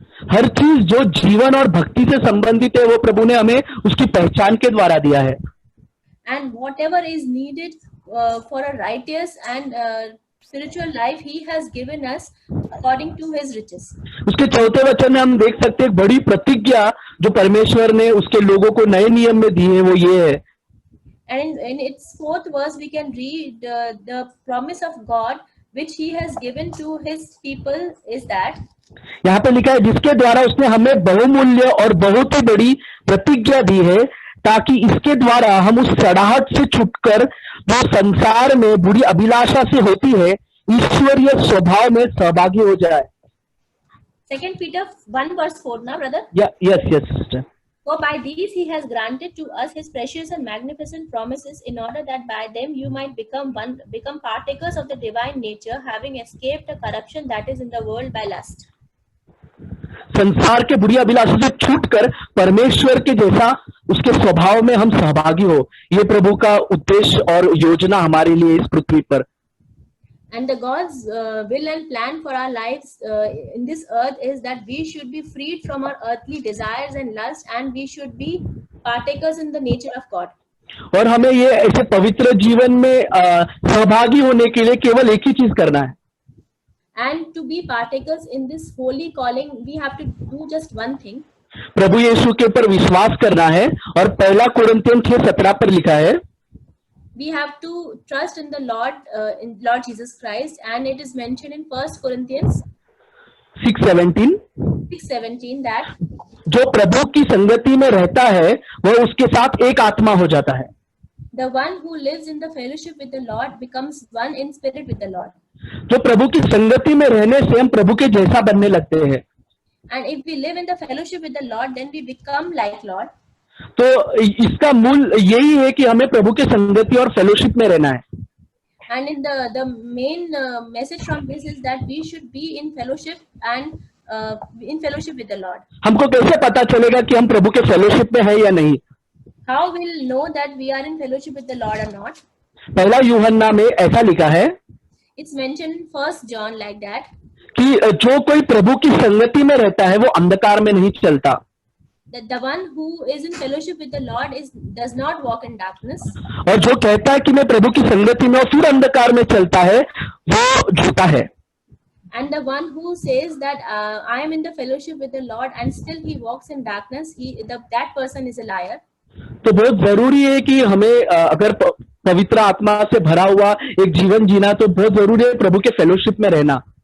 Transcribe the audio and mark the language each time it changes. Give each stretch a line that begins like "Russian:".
Hindi: हर चीज जो जीवन और भक्ति से संबंधित है वो प्रभु ने हमें उसकी पहचान के द्वारा दिया है।
English: And whatever is needed for a righteous and spiritual life, He has given us according to His riches.
Hindi: उसके चौथे वचन में हम देख सकते हैं बड़ी प्रतिज्ञा जो परमेश्वर ने उसके लोगों को नए नियम में दी है, वो ये है।
English: And in its fourth verse, we can read the promise of God which He has given to His people is that
Hindi: यहाँ पे लिखा है, जिसके द्वारा उसने हमें बहुमूल्य और बहुत ही बड़ी प्रतिज्ञा दी है, ताकि इसके द्वारा हम उस सड़ाहट से छुटकर जो संसार में बुरी अभिलाषा से होती है ईश्वरीय स्वभाव में सहभागी हो जाए।
English: 2 Peter 1 verse 4 now, brother. Yes, sister. For by these He has granted to us His precious and magnificent promises, in order that by them you might become partakers of the divine nature, having escaped the corruption that is in the world by lust.
Hindi: संसार के बुरी अभिलाषा से छूटकर परमेश्वर के जैसा उसके स्वभाव में हम सहभागी हो, ये प्रभु का उद्देश्य और योजना हमारे लिए इस पृथ्वी पर।
English: And the God's will and plan for our lives in this earth is that we should be freed from our earthly desires and lust, and we should be partakers in the nature of God.
Hindi: और हमें ये ऐसे पवित्र जीवन में सहभागी होने के लिए केवल एक ही चीज करना है।
English: And to be partakers in this holy calling, we have to do just one thing.
Hindi: प्रभु यीशु के ऊपर विश्वास करना है, और पहला कुरिन्थियन 6:17 पर लिखा है,
English: we have to trust in the Lord, in Lord Jesus Christ, and it is mentioned in 1 Corinthians 6:17 that
Hindi: जो प्रभु की संगति में रहता है वह उसके साथ एक आत्मा हो जाता है।
English: the one who lives in the fellowship with the Lord becomes one in spirit with the Lord.
Hindi: जो प्रभु की संगति में रहने से हम प्रभु के जैसा बनने लगते हैं।
English: And if we live in the fellowship with the Lord, then we become like Lord.
Hindi: तो इसका मूल यही है कि हमें प्रभु के संगति और फेलोशिप में रहना है।
English: And in the main message from this is that we should be in fellowship and in fellowship with the Lord.
Hindi: हमको कैसे पता चलेगा कि हम प्रभु के फेलोशिप में है या नहीं?
English: How we'll know that we are in fellowship with the Lord or not?
Hindi: पहला यूहन्ना में ऐसा लिखा है,
English: It's mentioned in 1 John like that.
Hindi: कि जो कोई प्रभु की संगति में रहता है वो अंधकार में नहीं चलता।
English: That the one who is in fellowship with the Lord does not walk in darkness.
Hindi: और जो कहता है कि मैं प्रभु की संगति में और फिर अंधकार में चलता है वो झूठा है।
English: And the one who says that I am in the fellowship with the Lord and still he walks in darkness, that person is a liar.
Hindi: तो बहुत जरूरी है कि हमें अगर पवित्र आत्मा से भरा हुआ एक जीवन जीना, तो बहुत जरूरी है प्रभु के फेलोशिप में रहना।